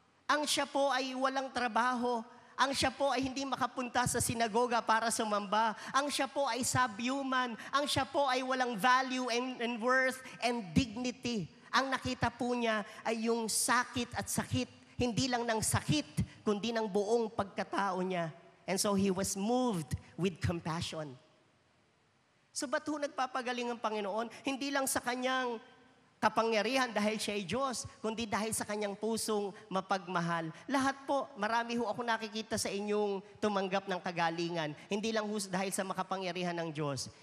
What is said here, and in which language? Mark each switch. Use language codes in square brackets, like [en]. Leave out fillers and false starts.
[tl] Ang siya po ay walang trabaho. Ang siya po ay hindi makapunta sa sinagoga para sumamba. Ang siya po ay subhuman. Ang siya po ay walang [en] value and worth and dignity. [tl] Ang nakita po niya ay yung sakit at sakit. Hindi lang ng sakit, kundi ng buong pagkatao niya. [en] And so he was moved with compassion. [tl] So ba't ho nagpapagaling ang Panginoon? Hindi lang sa kanyang kapangyarihan dahil siya ay Diyos, kundi dahil sa kanyang pusong mapagmahal. Lahat po, marami ho ako nakikita sa inyong tumanggap ng kagalingan. Hindi lang ho dahil sa makapangyarihan ng Diyos.